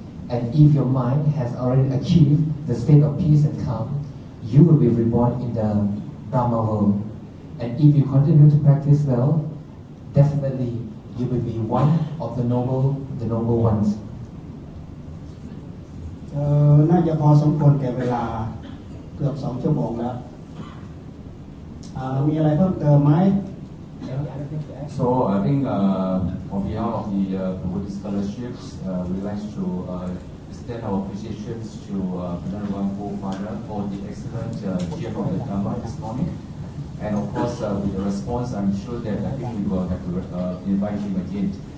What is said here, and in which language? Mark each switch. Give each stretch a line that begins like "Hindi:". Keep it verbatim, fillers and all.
English: And if your mind has already achieved the state of peace and calm, you will be reborn in the Brahma world. And if you continue to practice well, definitely you will be one of the noble, the noble ones.
Thai: เอ่อ น่าจะพอสมควรแก่เวลาเกือบสองชั่วโมงแล้วอ่ามีอะไรเพิ่มเติมไหม
English: So I think uh, on behalf of the uh, Buddhist scholarships, uh, we like to uh, extend our appreciations to Venerable uh, Forefather for the excellent uh, cheer of the Dhamma this morning. And of course, uh, with the response, I'm sure that I think we will have to uh, invite him again.